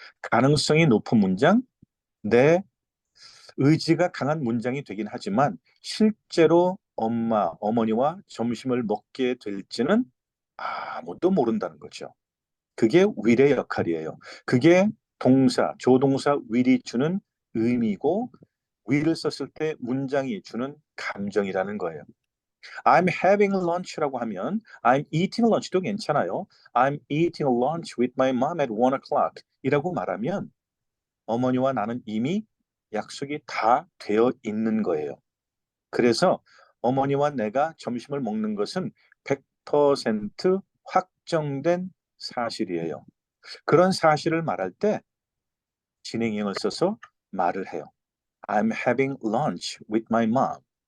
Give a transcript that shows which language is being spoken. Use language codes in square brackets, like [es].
[ko] 가능성이 높은 문장, 내 의지가 강한 문장이 되긴 하지만 실제로 어머니와 점심을 먹게 될지는 아무도 모른다는 거죠. 그게 will의 역할이에요. 그게 조동사 will이 주는 의미고 will을 썼을 때 문장이 주는 감정이라는 거예요. [en] I'm having lunch [ko] 라고 하면 [en] I'm eating lunch [ko] 도 괜찮아요. [en] I'm eating lunch with my mom at 1 o'clock [ko] 이라고 말하면 어머니와 나는 이미 약속이 다 되어 있는 거예요. 그래서 어머니와 내가 점심을 먹는 것은 100% 확정된 사실이에요. 그런 사실을 말할 때 진행형을 써서 말을 해요. [en] I'm having lunch with my mom.